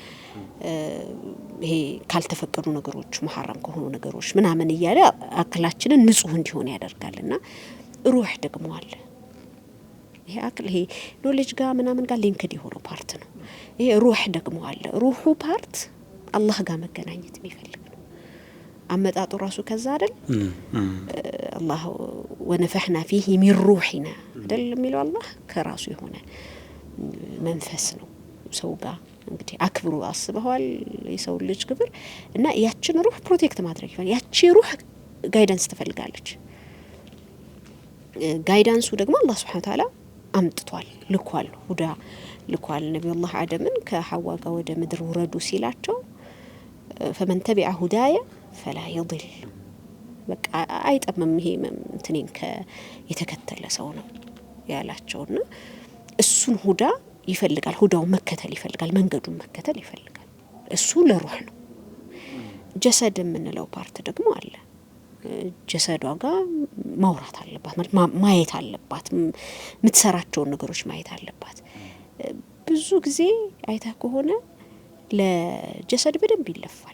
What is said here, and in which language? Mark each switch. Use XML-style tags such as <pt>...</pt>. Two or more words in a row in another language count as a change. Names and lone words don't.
<am>ይሄ ካልተፈቀዱ ነገሮች መሐረም ከሆኑ ነገሮች ምናምን ይያለ አክላችንን ንጹህ እንዲሆን ያደርጋልና ሩህ ደግሞ አለ ይሄ አክል ይሄ ኖሌጅ ጋር ምናምን ጋር ሊንክድ የሆነ ፓርት ነው ይሄ ሩህ ደግሞ አለ ሩሁ ፓርት አላህ ጋር መገናኘት የሚፈልግ ነው አመጣጡ ራሱ ከዛ አይደል አላህ ወነፈህና</am> <ar>فيه من روحنا</ar> <am>አይደል የሚለው አላህ ከራሱ የሆነ መንፈስ ነው ሰው ጋር እንግዲህ አክብሩ አስበዋል የሰው ልጅ ክብር እና ያችን ሩህ ፕሮቴክት ማድረግ ይፈልጋል ያቺ ሩህ ጋይዳንስ ትፈልጋለች ጋይዳንሱ ደግሞ አላህ</am> <ar>سبحانه تعالى</ar> <am>አምጥቷል ልኳል ሁዳ ልኳል ነብዩላህ አደምን ከሐዋ ጋር ወደ ምድር ወረዱ ሲላቸው</am> <ar>فمن تبع هدايا فلا يضل</ar> <am>በቃ አይጠምም ይሄ እንትኔን የተከተለ ሰው ነው ያላቸውና እሱን ሁዳ ይፈልጋል ሁዳው መከተል ይፈልጋል መንገዱን መከተል ይፈልጋል እሱ ለሩህ ነው ጀሰድ የምንለው ፓርት ደግሞ አለ ጀሰዷ ጋር ማውራት አለባት ማለት ማየት አለባት ምትሰራቸው ነገሮች ማየት አለባት ብዙ ጊዜ አይታ ከሆነ ለጀሰድ በደንብ ይለፋል</am>